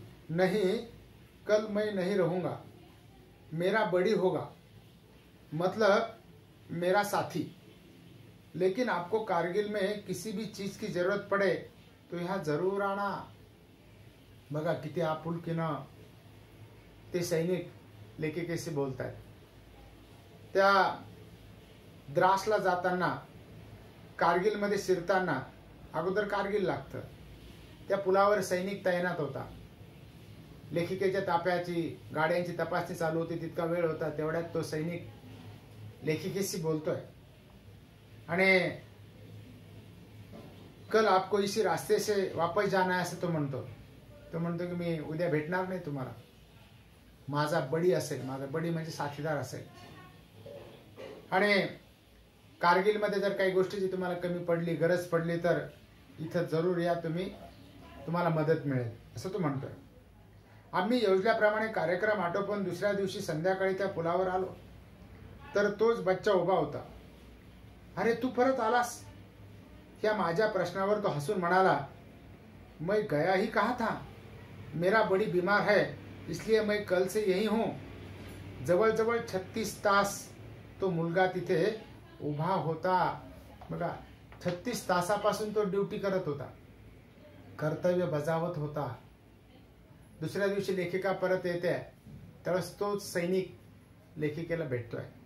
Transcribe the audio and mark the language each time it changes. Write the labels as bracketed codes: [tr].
[hi] नहीं, कल मैं नहीं रहूंगा, मेरा बड़ी होगा, मतलब मेरा साथी. लेकिन आपको कारगिल में किसी भी चीज की जरूरत पड़े तो यहाँ जरूर आना. [mr] बघा किती आपुलकीनं ते सैनिक लेखिकेशी बोलतात. त्या द्रासला जाताना, कारगिलमध्ये शिरताना, अगोदर कारगिल लागतं, त्या पुलावर सैनिक तैनात होता. लेखिकेच्या ताफ्याची गाड्यांची तपासणी चालू होती, तितका वेळ होता. तेवढ्यात तो सैनिक लेखिकेशी बोलतोय आणि [hi] कल आपको इसी रास्ते से वापस जाना है [mr] असं तो म्हणतो. तो म्हणतो की मी उद्या भेटणार नाही तुम्हाला, माझा बडी असेल, माझा बडी म्हणजे साथीदार असेल. आणि कारगिलमध्ये जर काही गोष्टीची तुम्हाला कमी पडली, गरज पडली तर इथं जरूर या, तुम्हाला मदत मिळेल असं तो म्हणतोय. आम्ही योजल्याप्रमाणे कार्यक्रम आटोपून दुसऱ्या दिवशी संध्याकाळी त्या पुलावर आलो तर तोच बच्चा उभा होता. अरे तू परत आलास? या माझ्या प्रश्नावर तो हसून म्हणाला, [hi] मैं गया ही कहा था, मेरा बड़ी बीमार है, इसलिए मैं कल से यही हूं. [mr] जवळजवळ 36 तास तो मुलगा तिथे उभा होता. बघा, 36 तासापासून तो ड्युटी करत होता, कर्तव्य बजावत होता. दुसऱ्या दिवशी लेखिका परत येते, त्यावेळेस तोच सैनिक लेखिकेला भेटतोय.